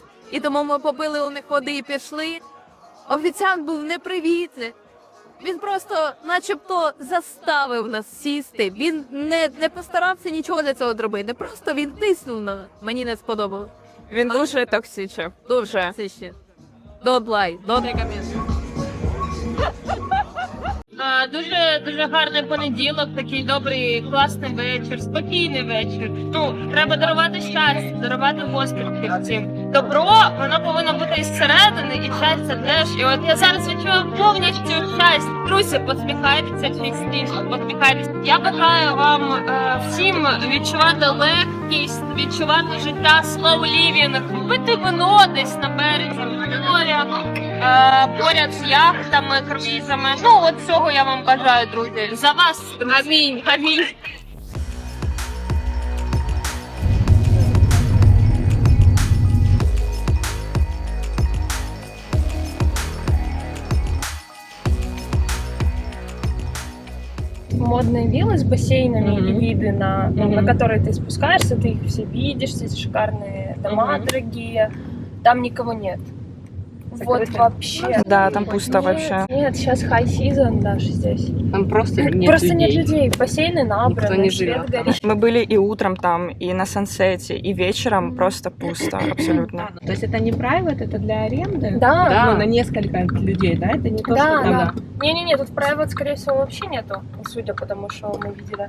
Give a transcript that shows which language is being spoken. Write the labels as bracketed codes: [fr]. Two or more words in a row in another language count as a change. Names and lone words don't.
[uk] І тому ми попили у них води і пішли. Офіціант був непривітний. Він просто начебто заставив нас сісти. Він не постарався нічого для цього зробити. Просто він тиснув на нас. Мені не сподобалось. Він дуже токсичний. Дуже. Токсичний. [en] Don't lie. Don't recommend. [uk] Дуже гарний понеділок, такий добрий, класний вечір, спокійний вечір. Треба дарувати щастя, дарувати посмішки всім. Добро, воно повинно бути із середини, і щастя теж. І от я зараз відчуваю повністю щастя. Друзі, посміхайтеся частіше, посміхайтеся. Я бажаю вам всім відчувати легкість, відчувати життя [en] slow living, [uk] пити вино десь на березі моря, поряд з яхтами, круїзами. От цього я вам бажаю, друзі. За вас. Амінь. Амінь. [ru] Модные виллы с бассейнами и виды на которые ты спускаешься, ты их все видишь, эти шикарные дома дорогие, там никого нет. Вот вообще. Да, там пусто вообще. Нет, сейчас [en] high season [ru] даже здесь. Там просто нет Нет людей, бассейны набраны, не свет живет. горит. Мы были и утром там, и на сансете, и вечером просто пусто, абсолютно. То есть это не private, это для аренды? Да. Ну, на несколько людей, да? Это не то, Да, что там... да. Не-не-не, тут private, скорее всего, вообще нету, судя по тому, что мы видели.